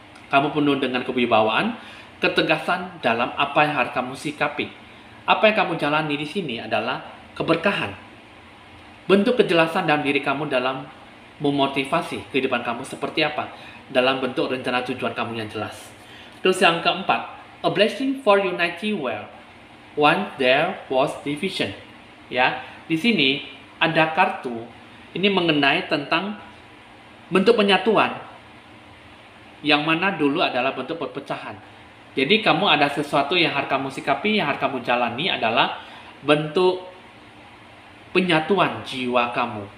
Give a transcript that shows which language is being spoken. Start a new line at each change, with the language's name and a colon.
Indonesian: Kamu penuh dengan kewibawaan, ketegasan dalam apa yang harus kamu sikapi. Apa yang kamu jalani di sini adalah keberkahan. Bentuk kejelasan dalam diri kamu dalam memotivasi kehidupan kamu seperti apa, dalam bentuk rencana tujuan kamu yang jelas. Terus yang keempat,
English: a blessing for unity well. Once there was division.
Indonesian: Ya, di sini ada kartu ini mengenai tentang bentuk penyatuan yang mana dulu adalah bentuk perpecahan. Jadi kamu ada sesuatu yang harus kamu sikapi, yang harus kamu jalani adalah bentuk penyatuan jiwa kamu.